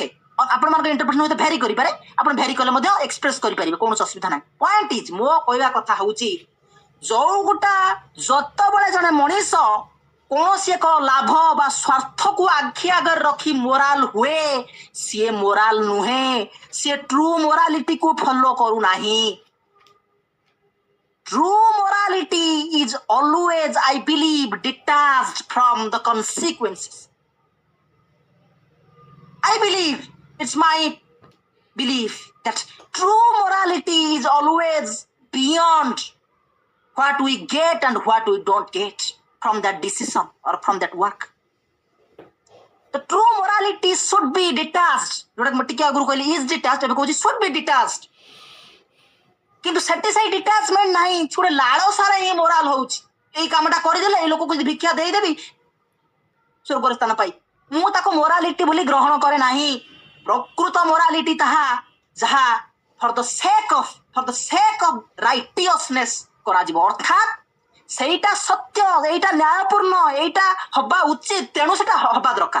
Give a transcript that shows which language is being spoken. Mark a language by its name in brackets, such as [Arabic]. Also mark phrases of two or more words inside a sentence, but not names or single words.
[Odia] ଆପଣମାନଙ୍କ ଇଣ୍ଟରପ୍ରିଟେସନ ହୁଏତ ଭ୍ୟାରି କରିପାରେ, ଆପଣ ଭ୍ୟାରି କଲେ ମଧ୍ୟ ଏକ୍ସପ୍ରେସ କରିପାରିବେ, କୌଣସି ଅସୁବିଧା ନାହିଁ। [English] point is, [Odia] ମୋ କହିବା କଥା ହଉଛି ଯୋଉ ଗୋଟା ଯେତେବେଳେ ଜଣେ ମଣିଷ କୌଣସି ଏକ ଲାଭ ବା ସ୍ୱାର୍ଥକୁ ଆଖି ଆଗରେ ରଖି ମୋରାଲ ହୁଏ, ସିଏ ମୋରାଲ ନୁହେଁ, ସିଏ ଟ୍ରୁ ମୋରାଲିଟିକୁ ଫଲୋ କରୁନାହିଁ। [English] True morality is always, I believe, detached from the consequences. I believe, it's my belief that true morality is always beyond what we get and what we don't get from that decision or from that work. The true morality should be detached. [Odia] ଯୋଉଟା ମୁଁ ଟିକେ ଆଗରୁ କହିଲି [English] is detached, [Odia] ଏବେ କହୁଛି [English] should be detached. [Odia] କିନ୍ତୁ ସେଠି ସେଇ ଡିଟାଚମେଣ୍ଟ ନାହିଁ, ଗୋଟେ ଲାଳସାରେ ହିଁ ମୋରାଲ ହଉଛି। ଏଇ କାମଟା କରିଦେଲେ ଏଇ ଲୋକକୁ ଯଦି ଭିକ୍ଷା ଦେଇଦେବି ସ୍ୱର୍ଗରେ ସ୍ଥାନ ପାଇ, ମୁଁ ତାକୁ ମୋରାଲିଟି ବୋଲି ଗ୍ରହଣ କରେ ନାହିଁ। ପ୍ରକୃତ ମୋରାଲିଟି ତାହା ଯାହା [English] for the sake of righteousness [Odia] କରାଯିବ, ଅର୍ଥାତ୍ ସେଇଟା ସତ୍ୟ, ଏଇଟା ନ୍ୟାୟପୂର୍ଣ୍ଣ, ଏଇଟା ହବା ଉଚିତ, ତେଣୁ ସେଟା ହବା ଦରକାର।